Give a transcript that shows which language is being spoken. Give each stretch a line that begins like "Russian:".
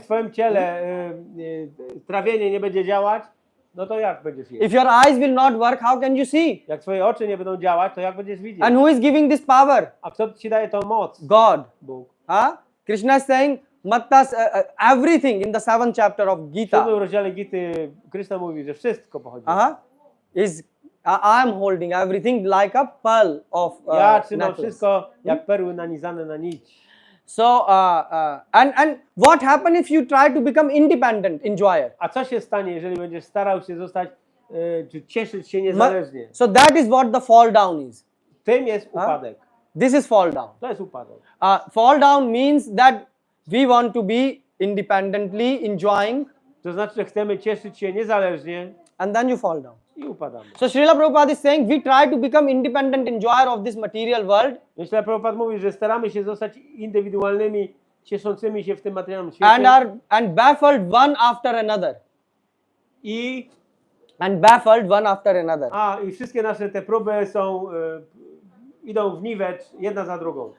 Polish: w twoim ciele trawienie nie będzie działać, no to jak będziesz jeść?
English: If your eyes will not work, how can you see?
Polish: Jak twoje oczy nie będą działać, to jak będziesz widzieć?
English: And who is giving this power?
Polish: A kto ci daje tą moc?
English: God.
Polish: Bóg.
English: Krishna is saying, Mattas, everything in the 7th chapter of
Polish: W
English: Gita.
Polish: 7 rozdziale Gity Krishna mówi, że wszystko pochodzi.
English: Is I am holding everything like a pearl of
Polish: Ja trzymam
English: necklace.
Polish: wszystko jak perły nanizane na nić.
English: So and what happens if you try to become independent enjoyer?
Polish: A co się stanie, jeżeli będziesz starał się zostać, czy cieszyć się niezależnie?
English: So that is what the fall down is.
Polish: Tym jest upadek.
English: This is fall down.
Polish: To jest upadek.
English: Fall down means that we want to be independently enjoying,
Polish: To znaczy, że chcemy cieszyć się niezależnie
English: and then you fall down.
Polish: i upadamy.
English: So Srila Prabhupada is saying we try to become independent enjoyer of this material world,
Polish: Myślę, Prabhupada mówi, że staramy się zostać indywidualnymi, cieszącymi się w tym materialnym świecie.
English: and baffled one after another.
Polish: I
English: Baffled one after another.
Polish: i wszystkie nasze te próby są, idą w niwecz, jedna za drugą.